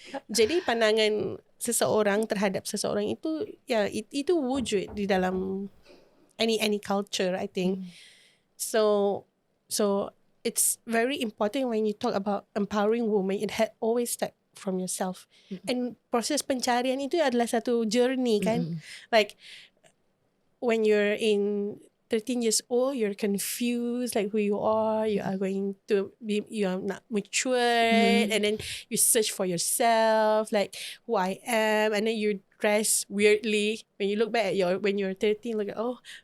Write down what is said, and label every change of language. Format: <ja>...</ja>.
<ms>Jadi pandangan seseorang terhadap seseorang itu, itu wujud di dalam</ms> <en>any culture, I think. So it's very important when you talk about empowering women. It had always start from yourself.</en> <ms>And proses pencarian itu adalah satu journey kan.</ms> <en>Like when you're in 13 years old, you're confused like who you are going to be, you are not mature, and then you search for yourself, like who I am, and then you dress weirdly. When you look back at when you're 13, look at, oh,</en>